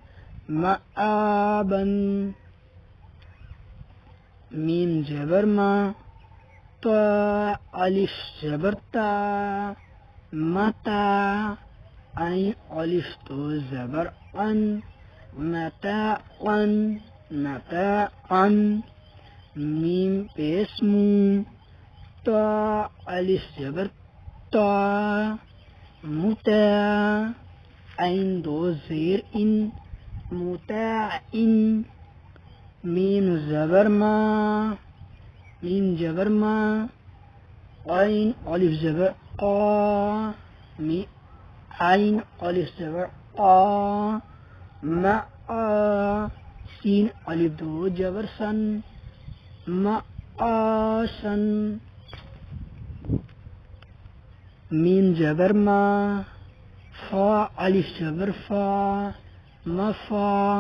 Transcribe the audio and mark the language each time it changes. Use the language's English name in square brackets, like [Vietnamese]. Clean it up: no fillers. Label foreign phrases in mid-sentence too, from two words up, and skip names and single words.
[Urdu] مآبا میم زبر ما، تا الف زبر تا، متا عین الف دو زبر ان، متاعا متاعا میم پیش مو، تا الف زبر تا، متاع عین دو زیر ان، متاعن میم زبر ما، میم زبر ما، عین الف زبر قا، عین الف زبر قا، مع سین الف دو زبر سن، معاشن میم زبر ما، فا الف زبر فا، مفا